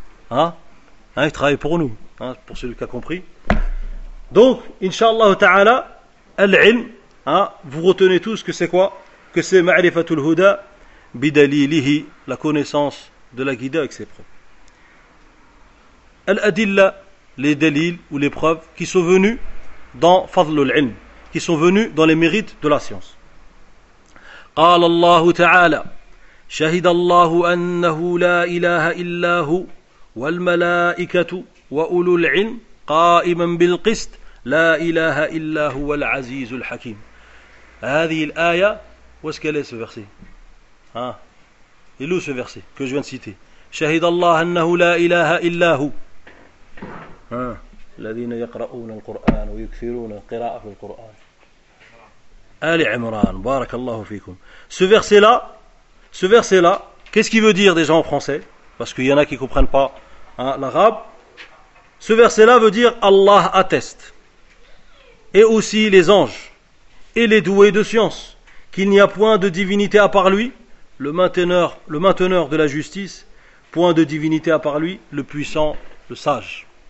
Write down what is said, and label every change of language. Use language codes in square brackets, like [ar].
[fr] Hein, ils travaillent pour nous. Hein, pour celui qui a compris. Donc, inshallah ta'ala, al-ilm, hein, vous retenez tous que c'est quoi? Que c'est [ar] ma'rifatul huda bidalilihi, [fr] la connaissance de la guida avec ses preuves. Al-adilla, les dalils ou les preuves qui sont venues dans [ar] fadlul ilm, [fr] qui sont venues dans les mérites de la science. [ar] قال الله تعالى شهد الله أنه لا إله إلا هو والملائكة وأولو العلم قائما بالقسط لا إله إلا هو العزيز الحكيم. هذه الآية واش كاين هذا الفيرسي ها إلو هذا الفيرسي كو جو نسيتي شهد الله أنه لا إله إلا هو ها الذين يقرؤون القرآن ويكثرون القراءة في القرآن Ali Imran, barakallahu fikum. [fr] Ce verset-là, qu'est-ce qu'il veut dire déjà en français? Parce qu'il y en a qui ne comprennent pas hein, l'arabe. Ce verset-là veut dire Allah atteste, et aussi les anges, et les doués de science, qu'il n'y a point de divinité à part lui, le mainteneur de la justice, point de divinité à part lui, le puissant, le sage.